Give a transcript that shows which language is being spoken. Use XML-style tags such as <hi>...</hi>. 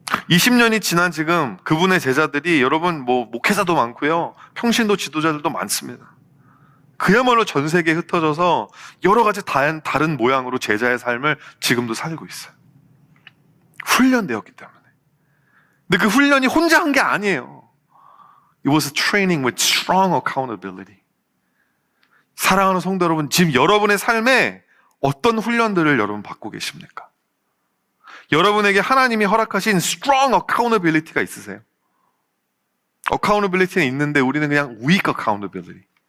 <ko>20년이 지난 지금 그분의 제자들이 여러분 목회자도 많고요. 평신도 지도자들도 많습니다. 그야말로 전 세계에 흩어져서 여러 가지 다른 모양으로 제자의 삶을 지금도 살고 있어요. 훈련되었기 때문에. 근데 그 훈련이 혼자 한 게 아니에요.</ko> <en>It was a training with strong accountability.</en> <ko>사랑하는 성도 여러분, 지금 여러분의 삶에 어떤 훈련들을 여러분 받고 계십니까? 여러분에게 하나님이 허락하신</ko> <en>strong accountability</en> <ko>가 있으세요? accountability는 있는데 우리는 그냥</ko> <en>weak accountability.</en>